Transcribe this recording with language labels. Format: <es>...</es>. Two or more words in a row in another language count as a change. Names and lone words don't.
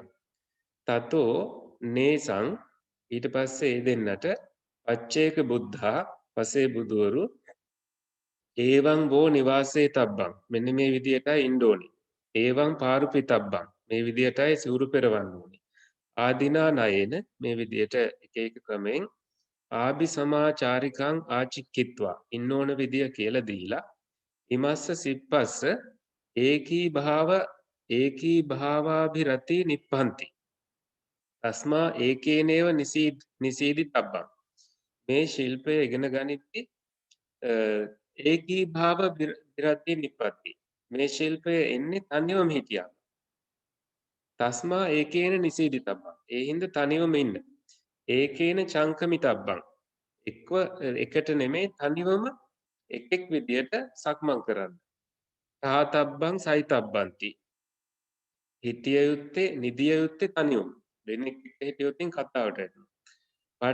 <pi>තතෝ නේසං</pi> <si>ඊට පස්සේ ඒ දෙන්නට</si> <pi>පච්චේක බුද්ධා</pi> <si>පසේ බුදුවරු</si> <pi>ඒවං වෝ නිවාසේ තබ්බං</pi> <si>මෙන්න මේ විදියටයි ඉන්න ඕනේ.</si> <pi>ඒවං පාරුපිතබ්බං</pi> <si>මේ විදියටයි සිවුරු පෙරවන්න ඕනේ.</si> <pi>ආදිනා නයේන</pi> <si>මේ විදියට එක එක ක්‍රමෙන්</si> <pi>ආභි සමාචාරිකං ආචික්කිත්වා</pi> <si>ඉන්න ඕන විදිය කියලා දීලා</si> <pi>ඉමස්ස සිප්පස්ස ඒකී භාවාභිරති නිප්පන්ති. තස්මා ඒකේනේව නිසීදි තබ්බං</pi> <si>මේ ශිල්පය ඉගෙන ගනිද්දී</si> <pi>ඒකී භාව විරති නිප්පත්ති</pi> <si>මේ ශිල්පය එන්නේ තනියම හිටියා.</si> <pi>තස්මා ඒකේන නිසීදි තබ්බං</pi> <si>ඒ හින්දා තනියම ඉන්න.</si> <pi>ඒකේන චංකමි තබ්බං</pi> <si>එකට නෙමෙයි තනිවම එක් විදියට සක්මන් කරන්න.</si> <pi>තාතබ්බං සයිතබ්බන්ති</pi> <si>හිටිය යුත්තේ නිදිය යුත්තේ තනියම. දෙන්නෙක් හිටියොත් කතාවට එනවා.</si>